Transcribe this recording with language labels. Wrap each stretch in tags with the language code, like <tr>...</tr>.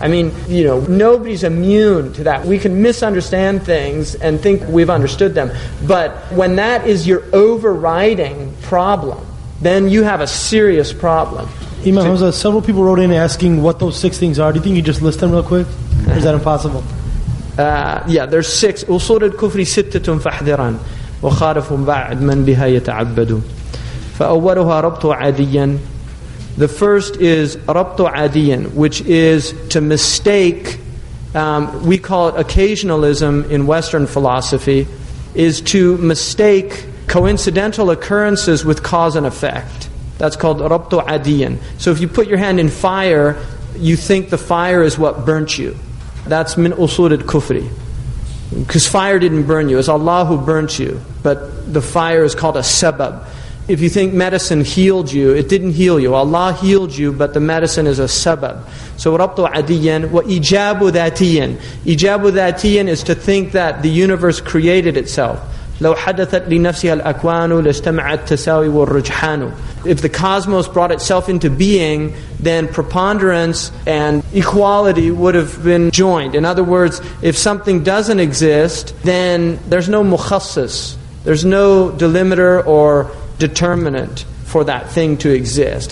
<en>I mean, nobody's immune to that. We can misunderstand things and think we've understood them. But when that is your overriding problem, then you have a serious problem. Imam Hamza, several people wrote in asking what those 6 things are. Do you think you just list them real quick? Or is that impossible? There's 6.</en> <ar>أصول الكفر 6 فاحذرا وخالف بعد من بها يتعبد. فأولها ربط عاديا.</ar> <en>The first is</en> <ar>ربط عاديا,</ar> <en>which is to mistake, we call it occasionalism in Western philosophy, is to mistake coincidental occurrences with cause and effect. That's called</en> <ar>ربط عاديا.</ar> <en>So if you put your hand in fire, you think the fire is what burnt you. That's</en> <ar>min usul al-kufri.</ar> <en>Because fire didn't burn you. It's Allah who burnt you. But the fire is called a sabab. If you think medicine healed you, it didn't heal you. Allah healed you, but the medicine is a sabab. So</en> <ar>rabtu adiyan wa ijabu dhatiyan. Ijabu dhatiyan</ar> <en>is to think that the universe created itself.</en> <ar>لو حدثت لنفسها الأكوان لاجتمع التساوي والرجحان.</ar> <en>If the cosmos brought itself into being, then preponderance and equality would have been joined. In other words, if something doesn't exist, then there's no mukhassis. There's no delimiter or determinant for that thing to exist.</en>